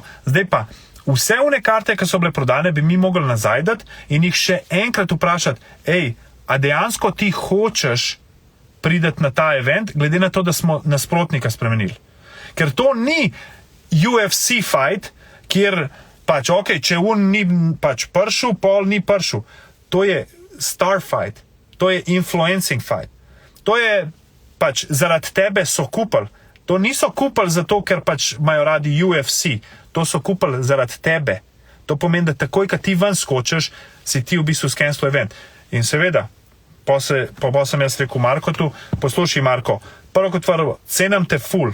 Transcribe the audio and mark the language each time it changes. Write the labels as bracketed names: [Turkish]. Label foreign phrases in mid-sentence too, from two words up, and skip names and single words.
[Slovenian] Zdaj pa, vse one karte, ki so bile prodane, bi mi mogli nazaj dati in jih še enkrat vprašati, a dejansko ti hočeš prideti na ta event, glede na to, da smo nasprotnika spremenili. Ker to ni UFC fight, kjer pač, če on ni pač pršel, pol ni pršel. To je [English] star fight, [Slovenian] to je [English] influencing fight. [Slovenian] To je pač zaradi tebe so kupili. To niso kupili zato, ker pač imajo radi UFC. To so kupili zaradi tebe. To pomeni, da takoj, kad ti ven skočeš, si ti v bistvu skensil event. In seveda, pa sem jaz rekel Markotu, poslušaj Marko, prvo kot prvo, cenam te ful.